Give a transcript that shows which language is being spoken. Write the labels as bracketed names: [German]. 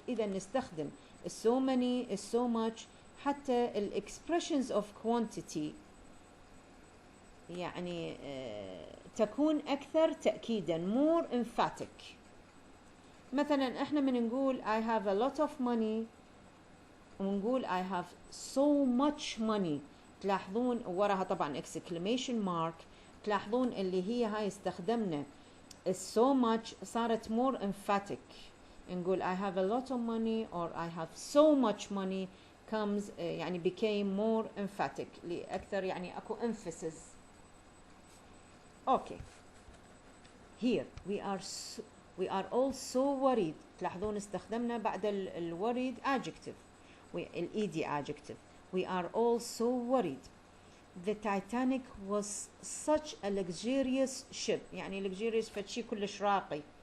[English] إذا نستخدم so many, so much حتى expressions of quantity [Arabic] يعني تكون أكثر تأكيدا [English] more emphatic. [Arabic] مثلا احنا من نقول [English] I have a lot of money ونقول I have so much money. [Arabic] تلاحظون وراها طبعا exclamation mark. تلاحظون اللي هي هاي استخدمنا [English] so much [Arabic] صارت more emphatic. [English] نقول I have a lot of money or I have so much money comes يعني became more emphatic لأكثر [Arabic] يعني أكو [English] emphasis. okay here we are all so worried. [Arabic] تلاحظون استخدمنا بعد الوريد adjective ed adjective. [English] We are all so worried. The Titanic was such a luxurious ship. [Arabic] يعني luxurious فشي كلش راقي.